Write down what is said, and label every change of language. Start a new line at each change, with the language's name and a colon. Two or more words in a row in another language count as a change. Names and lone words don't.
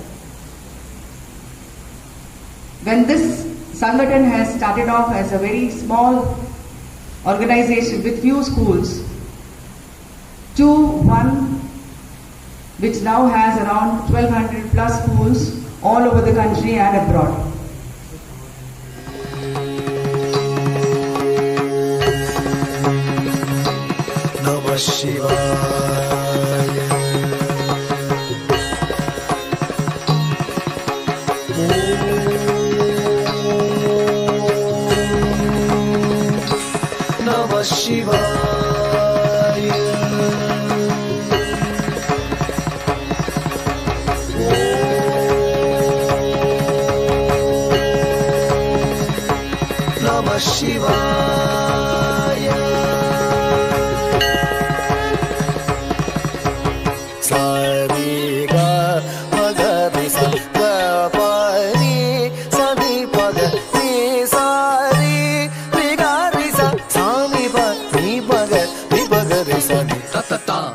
English: When this Sangathan has started off as a very small organization with few schools to one which now has around 1200 plus schools all over the country and abroad.
Sanskrit: नमः शिवाय। नमः शिवाय। नमः शिवाय। सारे गा मगरे सा पानी सनी पग नी सारी रे गा रे सा सानी पग नी पग रे सा नी ता ता ता।